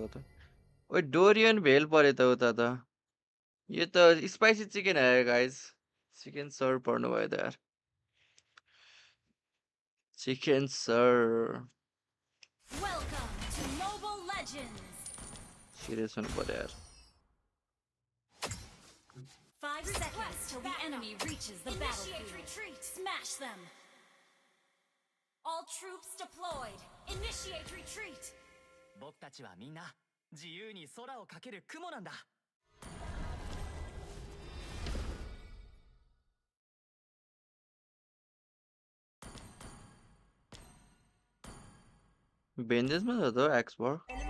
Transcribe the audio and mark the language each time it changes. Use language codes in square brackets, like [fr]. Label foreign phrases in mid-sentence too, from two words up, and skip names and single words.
[ne] त ओइ डोरियन भेल परे त उता त यो त [en] spicy chicken [ne] आयो गाइस [en] chicken serve [ne] पर्नु भयो त यार [en] chicken serve serious [ne] हुनु पर्यो यार [en] 5 seconds till the enemy reaches the battlefield. Retreat. Smash them. All troops deployed. Initiate retreat. [ja] 僕たちはみんな自由に空をかける雲なんだ。 [ne] बेन्डेजमा छ त एक्सपर्ट